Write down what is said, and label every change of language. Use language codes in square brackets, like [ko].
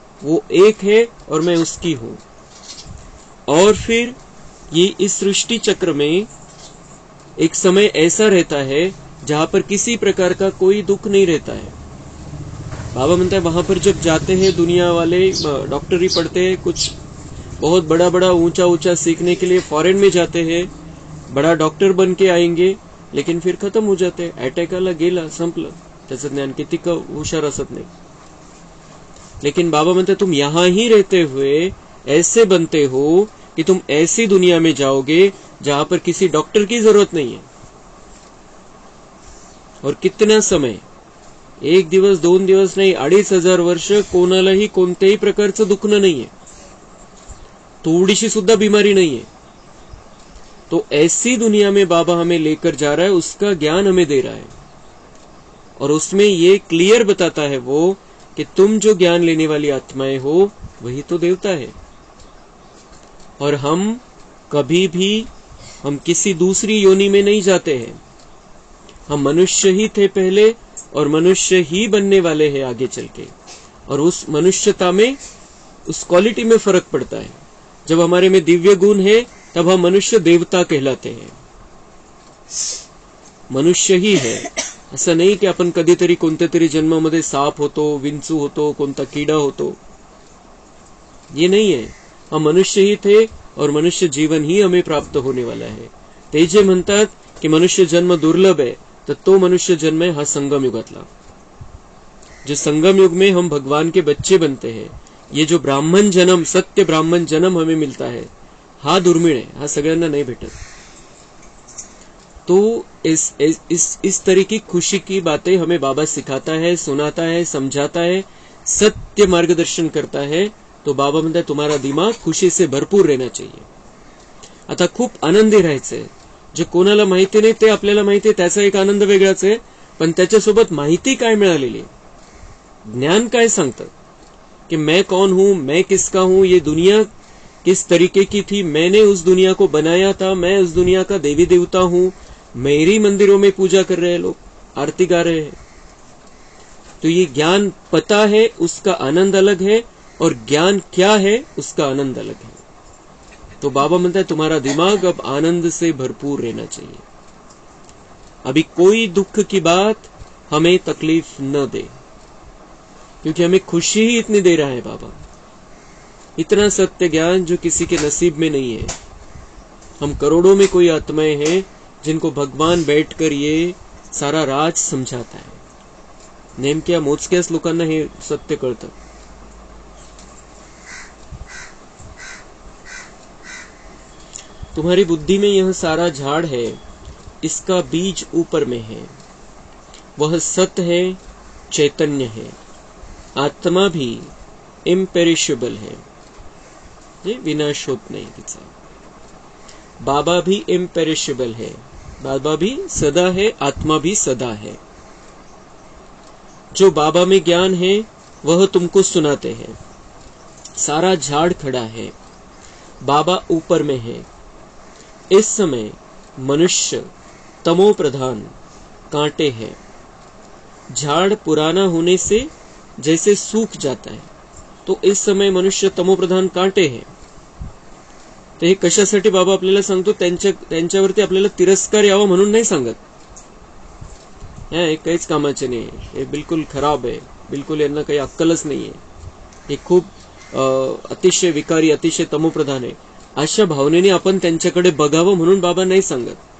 [hi] वो एक है और मैं उसकी हूं. और फिर ये इस सृष्टि चक्र में एक समय ऐसा रहता है जहां पर किसी प्रकार का कोई दुख नहीं रहता है. बाबा म्हणता है वहां पर जब जाते हैं दुनिया वाले, डॉक्टरी पढ़ते हैं, कुछ बहुत बड़ा बड़ा ऊंचा ऊंचा सीखने के लिए फॉरेन में जाते हैं, बड़ा डॉक्टर बन के आएंगे, लेकिन फिर खत्म हो जाते. [mr] अटॅक आला, गेला, संपलं. त्याचं ज्ञान किती का हुशार असत नाही. [hi] लेकिन [mr] बाबा म्हणते [hi] तुम यहां ही रहते हुए ऐसे बनते हो कि तुम ऐसी दुनिया में जाओगे जहां पर किसी डॉक्टर की जरूरत नहीं है. और कितना समय, [mr] 1 दिवस 2 दिवस नाही, 2500 वर्ष कोणालाही कोणत्याही प्रकारचं दुखणं नाहीये, थोडीशी सुद्धा [hi] बीमारी नहीं है. तो ऐसी दुनिया में बाबा हमें लेकर जा रहा है, उसका ज्ञान हमें दे रहा है. और उसमें ये क्लियर बताता है वो कि तुम जो ज्ञान लेने वाली आत्माएं हो वही तो देवता है. और हम कभी भी हम किसी दूसरी योनि में नहीं जाते हैं. हम मनुष्य ही थे पहले और मनुष्य ही बनने वाले हैं आगे चल के. और उस मनुष्यता में, उस क्वालिटी में फर्क पड़ता है. जब हमारे में दिव्य गुण है तब हम मनुष्य देवता कहलाते हैं. [mr] मनुष्य ही है, असं नाही की आपण कधीतरी कोणत्या तरी जन्मामध्ये साप होतो, विंचू होतो, कोणता किडा होतो, [hi] ये नहीं है. हम मनुष्य ही थे और मनुष्य जीवन ही हमें प्राप्त होने वाला है. [mr] ते जे म्हणतात की [hi] मनुष्य जन्म दुर्लभ है, [mr] तर तो मनुष्य जन्म है हा संगम युगातला. [hi] जो संगम युग में हम भगवान के बच्चे बनते हैं, ये जो ब्राह्मण जन्म, सत्य ब्राह्मण जन्म हमें मिलता है, [mr] हा दुर्मिळ है, हा सगळ्यांना नहीं भेटत. [hi] तो इस तरह की खुशी की बातें हमें बाबा सिखाता है, सुनाता है, समझाता है, सत्य मार्गदर्शन करता है. तो बाबा म्हणता है तुम्हारा दिमाग खुशी से भरपूर रहना चाहिए. [mr] आता खूप आनंदी राहायचंय. जे कोणाला माहिती नाही ते आपल्याला माहिती आहे, त्याचा एक आनंद वेगळाच आहे. पण त्याच्यासोबत माहिती काय मिळालेली, ज्ञान काय सांगतं कि [hi] मैं कौन हूं, मैं किसका हूं, ये दुनिया किस तरीके की थी, मैंने उस दुनिया को बनाया था, मैं उस दुनिया का देवी देवता हूं, मेरी मंदिरों में पूजा कर रहे हैं लोग, आरती गा रहे हैं. तो ये ज्ञान पता है, उसका आनंद अलग है, और ज्ञान क्या है उसका आनंद अलग है. तो बाबा म्हणता है तुम्हारा दिमाग अब आनंद से भरपूर रहना चाहिए. अभी कोई दुख की बात हमें तकलीफ न दे, क्योंकि हमें खुशी ही इतनी दे रहा है बाबा. इतना सत्य ज्ञान जो किसी के नसीब में नहीं है. हम करोड़ों में कोई आत्माएं हैं जिनको भगवान बैठकर ये सारा राज समझाता है. [mr] नेमक्या मोजक्याच लोकांना हे सत्य कळतं. [hi] तुम्हारी बुद्धि में यह सारा झाड़ है, इसका बीज ऊपर में है. वह सत्य है, चैतन्य है. आत्मा भी इम्पेरिशेबल है, [mr] ये विनाश होत नहीं तिचा. [hi] बाबा भी इम्पेरिशेबल है, बाबा भी सदा है, आत्मा भी सदा है. जो बाबा में ज्ञान है वह तुमको सुनाते हैं. सारा झाड़ खड़ा है, बाबा ऊपर में है. इस समय मनुष्य तमो प्रधान कांटे हैं. झाड़ पुराना होने से जैसे सूख जाता है, तो इस समय मनुष्य तमो प्रधान कांटे हैं. [mr] तर हे कशासाठी बाबा आपल्याला सांगतो, त्यांच्यावरती आपल्याला तिरस्कार यावा म्हणून नाही सांगत. हे काहीच कामाचे नाही, हे बिलकुल खराब आहे, बिलकुल यांना काही अक्कलच नाहीये, हे खूप अतिशय विकारी, अतिशय तमोप्रधान आहे, अशा भावनेने आपण त्यांच्याकडे बघावं म्हणून बाबा नहीं सांगत.